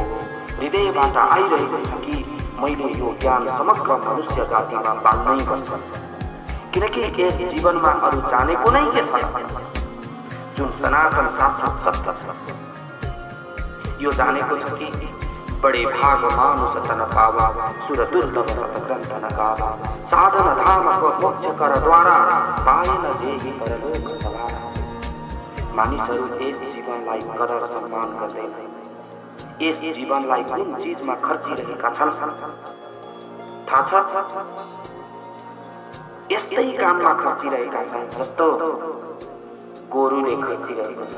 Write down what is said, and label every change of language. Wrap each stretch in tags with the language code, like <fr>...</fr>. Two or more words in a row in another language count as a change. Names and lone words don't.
<ne>हृदयबाट आइरहेको छ कि मैले यो ज्ञान समग्र मनुष्य जातिमा बाँड्नै पर्छ, किनकि यस जीवनमा अरू जानेको नै के छ जुन सनातन शाश्वत सत्य छ। यो जानेको छ कि</ne> <awa>बडे भाग मानुष तन पावा, सुर दुर्लभ सत ग्रन्थ न गावा, साधन धामक मोक्ष कर द्वारा, पाएन जेहि परलोक सवारा।</awa> <ne>मानिसहरू यस जीवनलाई कदर सम्मान गर्दैन। यस जीवनलाई कुन चीजमा खर्चिरहेका छन् थाहा छ? यस्तै काममा खर्चिरहेका छन् जस्तो गोरुले खर्चिरहेको छ।</ne>